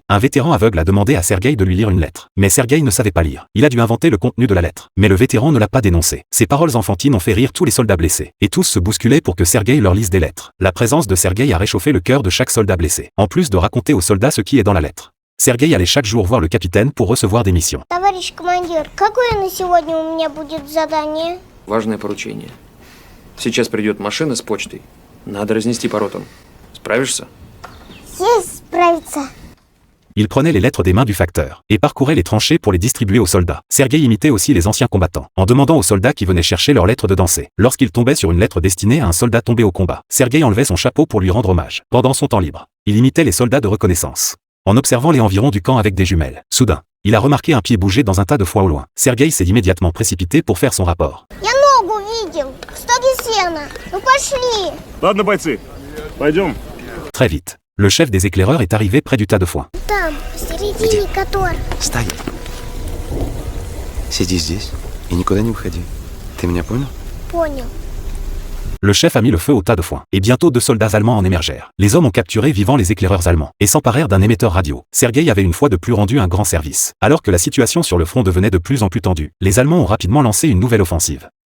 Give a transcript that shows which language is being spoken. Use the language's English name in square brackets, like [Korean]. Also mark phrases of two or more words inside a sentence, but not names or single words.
[French] Un vétéran aveugle a demandé à Sergueï de lui lire une lettre. Mais Sergueï ne savait pas lire. Il a dû inventer le contenu de la lettre. Mais le vétéran ne l'a pas dénoncé. Ses paroles enfantines ont fait rire tous les soldats blessés. Et tous se bousculaient pour que Sergueï leur lise des lettres. La présence de Sergueï a réchauffé le cœur de chaque soldat blessé. En plus de raconter aux soldats ce qui est dans la lettre, Sergueï allait chaque jour voir le capitaine pour recevoir des missions. [Russian] Товарищ командир, какое на сегодня у меня будет задание? Важное поручение. Сейчас придет машина с почтой. Надо разнести по ротам. Справишься? Есть справиться. [French] Il prenait les lettres des mains du facteur et parcourait les tranchées pour les distribuer aux soldats. Sergueï imitait aussi les anciens combattants, en demandant aux soldats qui venaient chercher leurs lettres de danser. Lorsqu'il tombait sur une lettre destinée à un soldat tombé au combat, Sergueï enlevait son chapeau pour lui rendre hommage. Pendant son temps libre, il imitait les soldats de reconnaissance, en observant les environs du camp avec des jumelles. Soudain, il a remarqué un pied bouger dans un tas de foin au loin. Sergueï s'est immédiatement précipité pour faire son rapport. [Russian] Я ногу видел. В стоге сена. Ну пошли. Ладно, бойцы, пойдем. [French] Très vite, le chef des éclaireurs est arrivé près du tas de foin. [Russian] Там, посередине котор. Стоять. Сиди здесь и никуда не уходи. Ты меня понял? Понял. [French] Le chef a mis le feu au tas de foin, et bientôt 2 soldats allemands en émergèrent. Les hommes ont capturé vivants les éclaireurs allemands, et s'emparèrent d'un émetteur radio. Sergueï avait une fois de plus rendu un grand service. Alors que la situation sur le front devenait de plus en plus tendue, les Allemands ont rapidement lancé une nouvelle offensive.